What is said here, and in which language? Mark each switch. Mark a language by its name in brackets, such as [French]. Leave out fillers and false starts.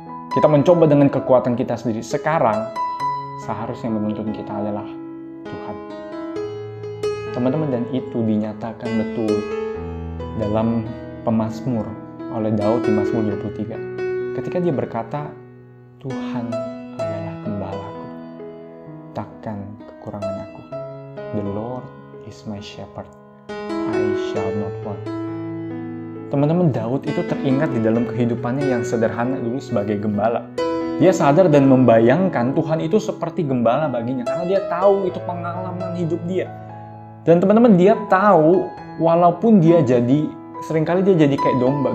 [Indonesian] Kita mencoba dengan kekuatan kita sendiri. Sekarang, seharusnya menuntun kita adalah Tuhan. Teman-teman, dan itu dinyatakan betul dalam pemazmur oleh Daud di Mazmur 23. Ketika dia berkata, Tuhan adalah gembalaku, takkan kekurangan aku. [English] The Lord is my shepherd, I shall not want. [Indonesian] Teman-teman, Daud itu teringat di dalam kehidupannya yang sederhana dulu sebagai gembala. Dia sadar dan membayangkan Tuhan itu seperti gembala baginya, karena dia tahu itu pengalaman hidup dia. Dan teman-teman, dia tahu walaupun seringkali dia jadi kayak domba.